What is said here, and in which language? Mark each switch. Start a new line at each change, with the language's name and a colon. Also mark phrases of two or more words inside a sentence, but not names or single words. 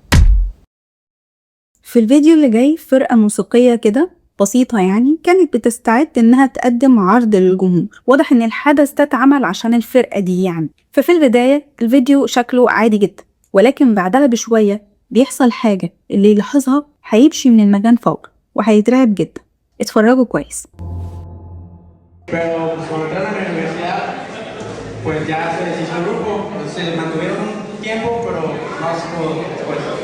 Arabic: في الفيديو اللي جاي فرقة موسيقية كده بسيطة يعني كانت بتستعد انها تقدم عرض للجمهور، واضح ان الحدث ده اتعمل عشان الفرقة دي يعني. ففي البداية الفيديو شكله عادي جدا، ولكن بعدها بشوية بيحصل حاجة اللي يلاحظها هيمشي من المكان فورا وهيترعب جدا. اتفرجوا كويس.
Spanish: Pero pues, cuando entraron a la universidad, pues ya se deshizo el grupo, se mantuvieron un tiempo, pero no se pudo después.